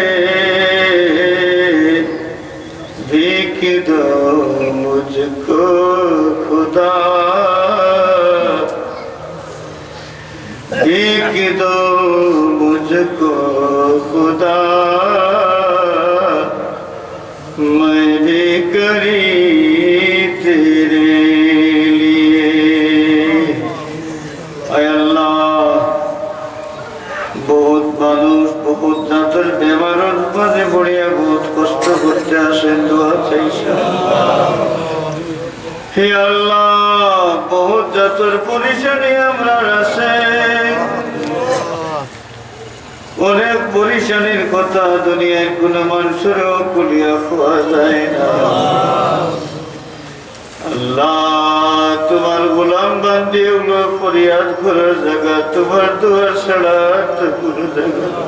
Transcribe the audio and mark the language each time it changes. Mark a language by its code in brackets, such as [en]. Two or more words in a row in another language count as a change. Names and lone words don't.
[ur] بھیک دو مجھ کو خدا بھیک دو مجھ کو خدا میں بھی قریب تیرے لیے اے اللہ [bn] বহুত মানুষ বহুত জাতের বেমারের মাঝে পড়িয়া বহুত কষ্ট করতে আসেন দোয়া চাইছে হে আল্লাহ বহুত জাতের পরিশানি আমরা আছে অনেক পরিশানির কথা দুনিয়ার কোন মানুষেরও কুলিয়া খোয়া যায় না আল্লাহ তোমার গোলাম বান্দি ওগুলো ফরিয়াদ করার জায়গা তোমার দুয়ার ছাড়া তো কোনো জায়গা